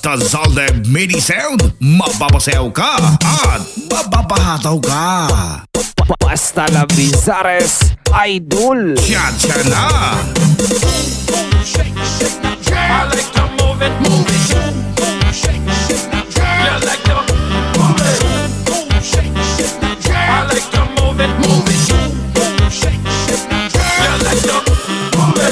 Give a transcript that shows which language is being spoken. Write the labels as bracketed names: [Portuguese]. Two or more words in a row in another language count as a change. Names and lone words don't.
[Filipino] Zalde Mini Sound, mapapasayaw ka at mapapahataw ka. Basta la Bizares Idol. Cha-cha na! [English] I like to move it, move it. Shake, shake, you like to move it. I like to move it, move it. Shake, you like to move it.